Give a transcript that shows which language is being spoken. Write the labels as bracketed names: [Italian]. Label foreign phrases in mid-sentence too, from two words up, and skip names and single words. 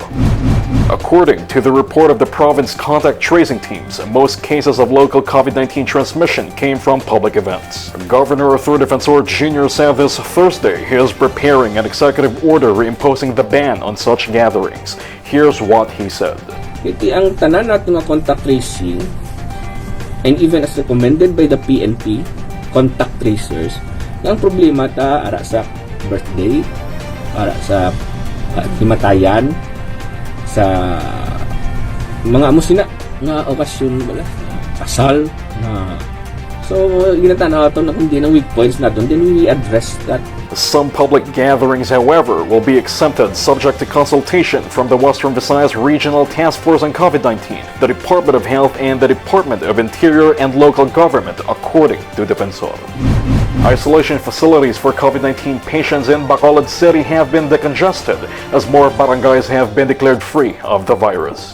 [English] According to the report of the province contact tracing teams, most cases of local COVID-19 transmission came from public events. Governor Arthur Defensor Jr. said this Thursday he is preparing an executive order imposing the ban on such gatherings. Here's what he said. [Hiligaynon] Iti ang tanan natin nga [English] contact tracing and even as recommended by the PNP, contact tracers, [Hiligaynon] ang problema ta ara sa birthday, ara sa himatayan, sa mga musina nga okasyon bala, kasal na so ginatanaw ato na kundi ng [English] weak points [Hiligaynon] natin, [English] then we address that. Some public gatherings, however, will be exempted subject to consultation from the Western Visayas Regional Task Force on COVID-19, the Department of Health, and the Department of Interior and Local Government, according to Defensor. Isolation facilities for COVID-19 patients in Bacolod City have been decongested as more barangays have been declared free of the virus.